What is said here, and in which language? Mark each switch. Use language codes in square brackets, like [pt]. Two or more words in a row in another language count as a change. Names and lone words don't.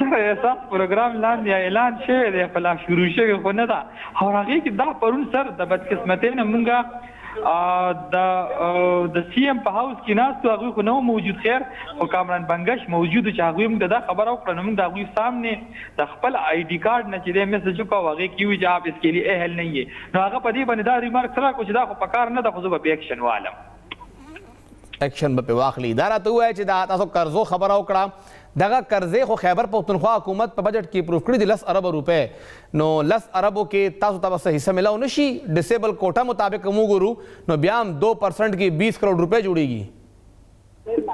[ps] سر احساس پروګرام لاندې اعلان شوی دی خو لا شروع شوی خو نه ده او هغې کې دا پرون سر د بدقسمتۍ نه مونږ د سی ایم په هاوس کې ناستو هغوی خو نه و موجود خیر خو کامران بنګش موجود چې هغوی موږ دا خبره وکړه نو موږ د هغوی سامنے د خپل [en] ID card [ps] نه چې دی میسج وکړو هغې کې وي چې [ur] آپ اس کے لیے اهل نہیں ہے [ps] نو هغه په دې باندې دا ریمارکس راکړو چې دا خو پکار نه ده خو زه به ایکشن والم ایکشن به پې واخلي. دا راته ووایه چې دا تاسو قرضو خبره وکړه دغه قرضې خو خیبر پښتونخوا حکومت په بجټ کې اپروف کړي دي 10 ارب روپۍ نو 10 اربو کې تاسو ته به څه حصه ملاو نه شي [en] disable quota [ps] مطابق که موږ ګورو نو بیا هم 2% کې 20 کروڑ روپۍ جوړیږي.